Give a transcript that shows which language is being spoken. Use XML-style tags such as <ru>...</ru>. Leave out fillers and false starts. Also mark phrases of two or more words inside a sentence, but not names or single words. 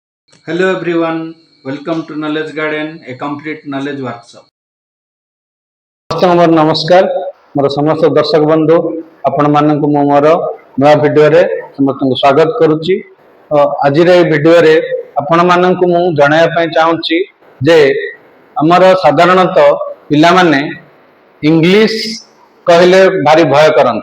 <en>Hello everyone, welcome to Knowledge Garden, a complete knowledge workshop.</en> <or>ମୋର ନମସ୍କାର ମୋର ସମସ୍ତ ଦର୍ଶକ ବନ୍ଧୁ ଆପଣ ମାନଙ୍କୁ ମୁଁ ମୋର ନୂଆ ଭିଡିଓରେ ସମସ୍ତଙ୍କୁ ସ୍ୱାଗତ କରୁଛି। ଆଜିର ଏହି ଭିଡିଓରେ ଆପଣ ମାନଙ୍କୁ ମୁଁ ଜଣାଇବା ପାଇଁ ଚାହୁଁଛି ଯେ ଆମର ସାଧାରଣତଃ ପିଲାମାନେ ଇଂଲିଶ କହିଲେ ଭାରି ଭୟ କରନ୍ତି।</or>